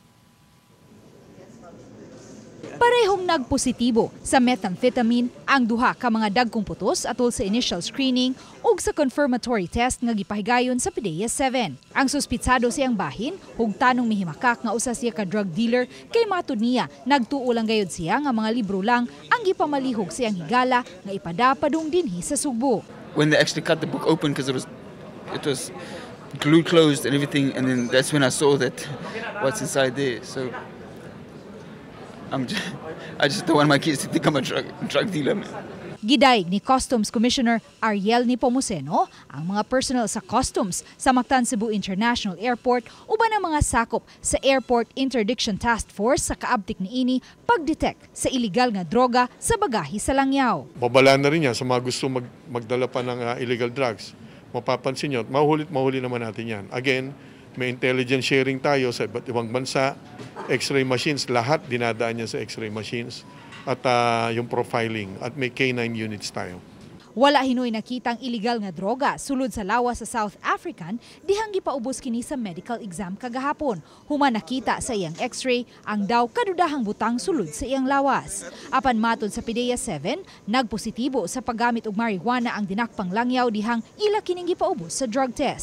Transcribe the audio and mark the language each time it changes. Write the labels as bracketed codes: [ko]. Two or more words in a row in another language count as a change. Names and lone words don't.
[ceb] Parehong nagpositibo sa methamphetamine ang duha ka mga dagkong putos atol sa [en] initial screening [ceb] ug sa [en] confirmatory test [ceb] nga gipahigayon sa PDEA 7. Ang suspitsado siyang bahin ug tanong mihimakak nga usa siya ka drug dealer kay matud niya nagtuo lang gayud siya nga mga libro lang ang gipamalihog siyang higala nga ipadapadong dinhi sa Subo. [en] When they actually cut the book open because it was glued closed and everything, and then that's when I saw that what's inside there. So I just don't want my kids to think I'm a drug dealer, man. [ceb] Gidaig ni Customs Commissioner Ariel Nepomuceno ang mga personnel sa Customs sa Mactan Cebu International Airport uban ang mga sakop sa Airport Interdiction Task Force sa kaabtik niini pagdetect sa illegal nga droga sa bagahe sa Langyaw. [tl] Babala na rin yan sa mga gusto magdala pa ng [en] illegal drugs. [tl] mapapansin nyo, mahuli naman natin yan. Again, may [en] intelligence sharing [tl] tayo sa iba't ibang bansa, [en] x-ray machines, [tl] lahat dinadaan niya sa [en] x-ray machines, [tl] at yung profiling, at may [en] K9 units [tl] tayo. [ceb] Wala hinoy nakitang illegal nga droga sulod sa lawas sa South African dihang gipaubos kini sa [en] medical exam [ceb] kagahapon. Human nakita sa iyang x-ray ang daw kadudahang butang sulod sa iyang lawas. Apan matod sa PDEA 7, nagpositibo sa paggamit og marijuana ang dinakpang langyaw dihang ila kining gipaubos sa [en] drug test.